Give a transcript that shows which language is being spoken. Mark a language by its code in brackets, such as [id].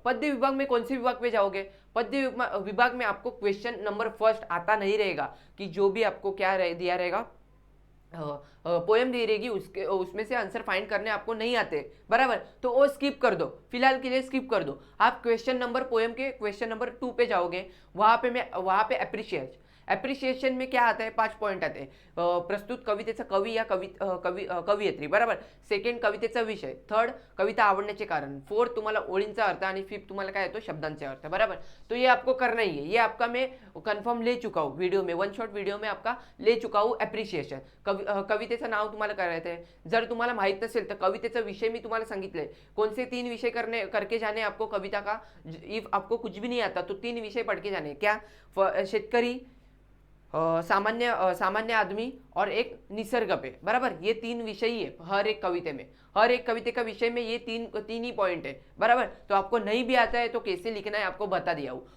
[hi] पद्य विभाग में कौन से विभाग पे जाओगे, पद्य विभाग में आपको क्वेश्चन नंबर फर्स्ट आता नहीं रहेगा, कि जो भी आपको क्या दिया रहेगा, पोएम दी रहेगी, उसमें से आंसर फाइंड करने आपको नहीं आते। बराबर। तो वो स्किप कर दो, फिलहाल के लिए स्किप कर दो। आप क्वेश्चन नंबर, पोएम के क्वेश्चन नंबर 2 पे जाओगे। वहां पे एप्रिसिएशन में क्या आता है, 5 पॉइंट आते हैं। [mr] प्रस्तुत कवितेचा कवी या कवयित्री। बराबर। सेकंड, कवितेचा विषय. थर्ड, कविता आवडण्याचे कारण. फोर्थ, तुम्हाला ओळींचा अर्थ. आणि फिफ्थ तुम्हाला काय येतो, शब्दांचे अर्थ. [hi] बराबर. तो ये आपको करना ही है, ये आपका मैं कन्फर्म ले चुका हूँ वीडियो में, वन शॉट वीडियो में आपका ले चुका हूँ एप्रिसिएशन. [mr] कवितेचं नाव तुम्हाला करायचं आहे. जर तुम्हाला माहित नसेल तर कवितेचा विषय मी तुम्हाला सांगितलंय, [hi] कौन से 3 विषय करके जाने आपको कविता का। इफ आपको कुछ भी नहीं आता तो 3 विषय पढ़ के जाने. क्या? शेतकरी, सामान्य आदमी और एक निसर्ग पे। बराबर। ये 3 विषय ही है हर एक कविते में। हर एक कविता का विषय में ये तीन ही पॉइंट है बराबर। तो आपको नहीं भी आता है तो कैसे लिखना है आपको बता दिया हूँ।